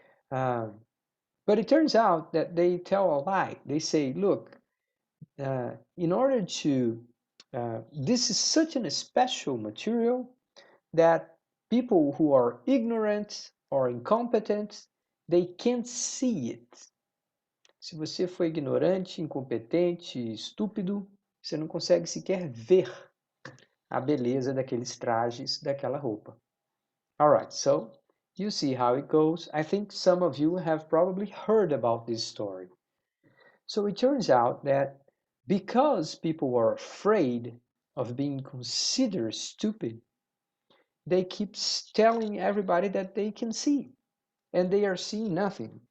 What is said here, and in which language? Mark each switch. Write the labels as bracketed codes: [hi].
[en] Um, but it turns out that they tell a lie. They say, look, in order to, this is such a special material that people who are ignorant or incompetent, they can't see it. [pt] Se você for ignorante, incompetente, estúpido, você não consegue sequer ver a beleza daqueles trajes, daquela roupa. [en] All right, so you see how it goes. I think some of you have probably heard about this story. So it turns out that because people are afraid of being considered stupid, they keep telling everybody that they can see, and they are seeing nothing.